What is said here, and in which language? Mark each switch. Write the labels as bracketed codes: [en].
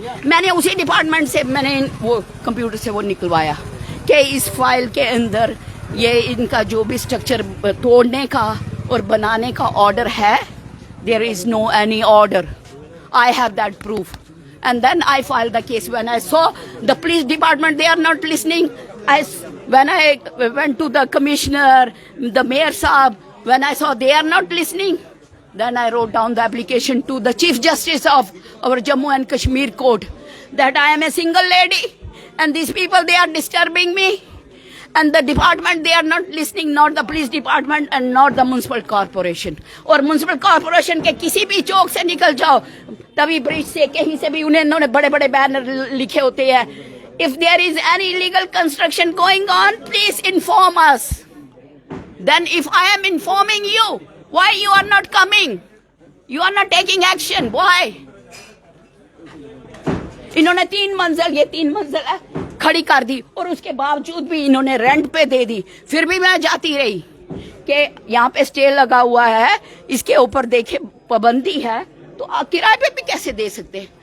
[hi] मैंने उसी डिपार्टमेंट से मैंने वो कंप्यूटर से वो निकलवाया कि इस फाइल के अंदर ये इनका जो भी स्ट्रक्चर तोड़ने का और बनाने का ऑर्डर है, [en] There is no any order, I have that proof. And then I filed the case. When I saw the police department, they are not listening. When I went to the commissioner, the mayor saab, when I saw they are not listening, then I wrote down the application to the Chief Justice of our Jammu and Kashmir court that I am a single lady and these people, they are disturbing me. And the department, they are not listening, not the police department and not the municipal corporation. [hi] और municipal corporation के किसी भी चौक से निकल जाओ, तभी bridge से कहीं से भी उन्होंने बड़े बड़े बैनर लिखे होते हैं, [en] if there is any illegal construction going on, please inform us. Then if I am informing you, why you are not coming? You are not taking action. Why? [hi] इन्होंने 3 मंजिल, ये 3 मंजिल है, खड़ी कर दी और उसके बावजूद भी इन्होंने रेंट पे दे दी। फिर भी मैं जाती रही कि यहाँ पे स्टे लगा हुआ है, इसके ऊपर देखे पाबंदी है, तो किराए पे भी कैसे दे सकते हैं?